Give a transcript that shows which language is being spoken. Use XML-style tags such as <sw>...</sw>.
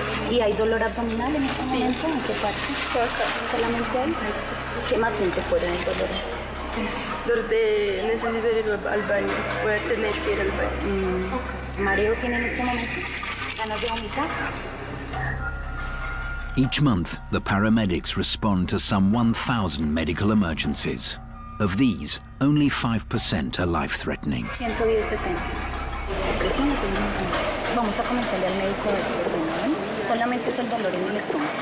<es>¿Y hay dolor abdominal en este momento? ¿En qué parte? Solo acá. ¿Solamente ahí? ¿Qué más siente fuera del dolor? Necesito ir al baño. Voy a tener que ir al baño. ¿Mareo tiene en este momento? ¿Ganas de vomitar?</es> <en>Each month, the paramedics respond to some 1,000 medical emergencies. Of these, only 5% are life-threatening.</en> <es>110/70. Presión. Vamos a comentarle al médico ¿no? Solamente es el dolor en el estómago.</es>